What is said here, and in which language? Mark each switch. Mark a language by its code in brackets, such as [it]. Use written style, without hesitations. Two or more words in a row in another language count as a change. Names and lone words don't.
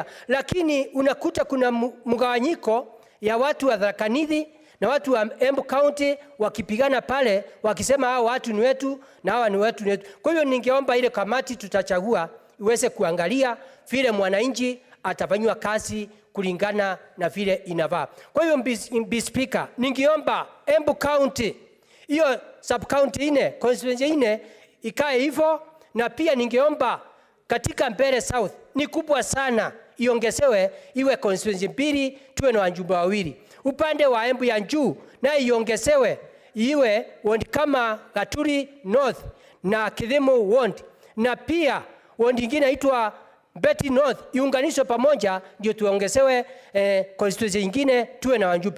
[sw] Lakini unakuta kuna mgawanyiko ya watu wa Tharaka Nithi na watu wa Embu County wakipigana pale, wakisema hao watu ni wetu na hawa ni wetu. Kwa hiyo ningeomba ile kamati tutachagua iweze kuangalia vile mwananchi atafanywa kazi kulingana na vile inavaa. Kwa hiyo Mr. Speaker, ningeomba Embu County, hiyo [en] sub county [sw] ine, constituency ine ikae hivyo, na pia ningeomba katika Mbeere South ni kubwa sana, iongezewe iwe constituency mbili, tuwe na wajumbe wawili. Upande wa Embu ya juu na iongezewe iwe ward kama Gaturi North na Kidhemu Ward, na pia ward nyingine inaitwa Beti North iunganishwe pamoja, ndio tuongezewe constituency nyingine tuwe na wajumbe.